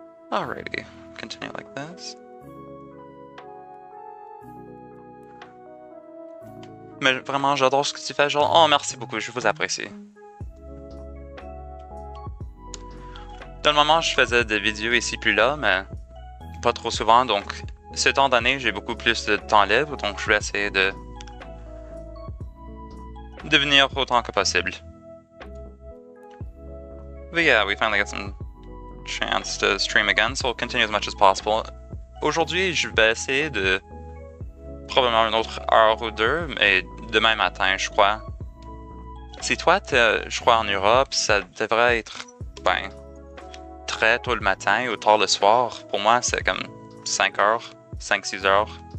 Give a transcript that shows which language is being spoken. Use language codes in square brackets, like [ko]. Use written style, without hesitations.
[en] Alrighty, continue like this. [fr] Mais vraiment, j'adore ce que tu fais, genre, oh merci beaucoup, je vous apprécie. Dans le moment, je faisais des vidéos ici puis là, mais pas trop souvent, donc ce temps d'année, j'ai beaucoup plus de temps libre, donc je vais essayer de venir autant que possible. [en] But yeah, we finally got some chance to stream again, so we'll continue as much as possible. [fr] Aujourd'hui, je vais essayer de probablement une autre heure ou deux, mais demain matin, je crois. Si toi, je crois en Europe, ça devrait être, ben, très tôt le matin ou tard le soir. Pour moi, c'est comme 5 heures, 5-6 heures.